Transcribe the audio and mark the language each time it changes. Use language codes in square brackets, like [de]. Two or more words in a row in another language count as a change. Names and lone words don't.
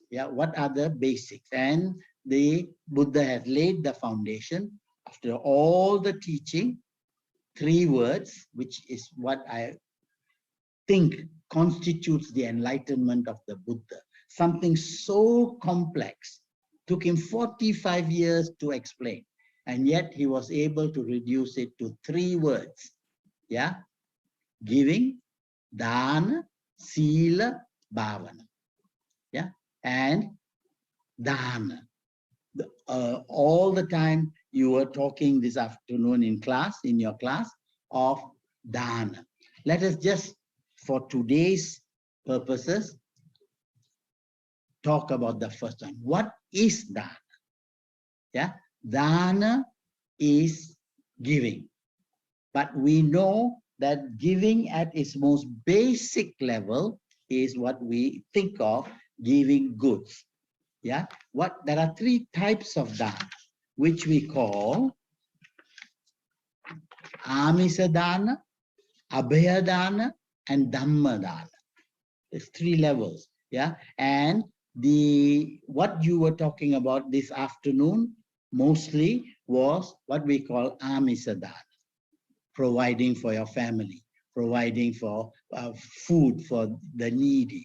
[en] Yeah, what are the basics? And the Buddha has laid the foundation after all the teaching, 3 words, which is what I think constitutes the enlightenment of the Buddha. Something so complex, took him 45 years to explain, and yet he was able to reduce it to 3 words. Yeah, giving, [pi] dana, sila, bhavana. [en] Yeah, and dana. All the time you were talking this afternoon in class, in your class, of dana. Let us just, for today's purposes, talk about the first one. What is dana? Yeah, dana is giving. But we know that giving at its most basic level is what we think of giving goods. Yeah, there are 3 types of dana, which we call [pi] amisa dana, abhaya dana, [en] and [pi] dhamma dana. [en] There's 3 levels. Yeah, and what you were talking about this afternoon mostly was what we call [pi] amisa dana, [en] providing for your family, providing for food for the needy.